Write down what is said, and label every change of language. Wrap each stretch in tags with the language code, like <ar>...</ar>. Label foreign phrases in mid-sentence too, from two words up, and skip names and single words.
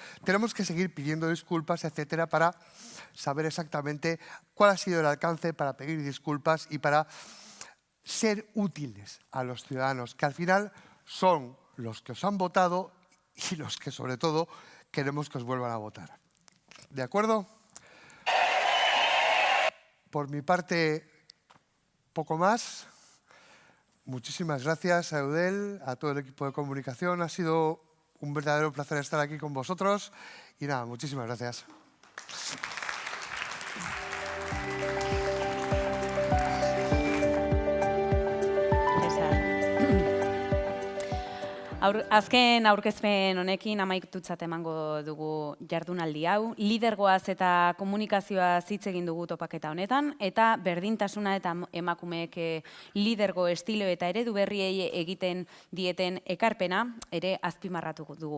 <es>Tenemos que seguir pidiendo disculpas, etcétera, para saber exactamente cuál ha sido el alcance, para pedir disculpas y para ser útiles a los ciudadanos, que al final son los que os han votado y los que sobre todo queremos que os vuelvan a votar. ¿De acuerdo? Por mi parte, poco más. Muchísimas gracias a Eudel, a todo el equipo de comunicación. Ha sido un verdadero placer estar aquí con vosotros. Y nada, muchísimas gracias.</es> <eu>Azken aurkezpen honekin amaitutzat emango dugu jardunaldi hau. Lidergoaz eta komunikazioaz hitz egin dugu topaketa honetan, eta berdintasuna eta emakumeek lidergo estilo eta eredu berriei egiten dieten ekarpena ere azpimarratu dugu.</eu>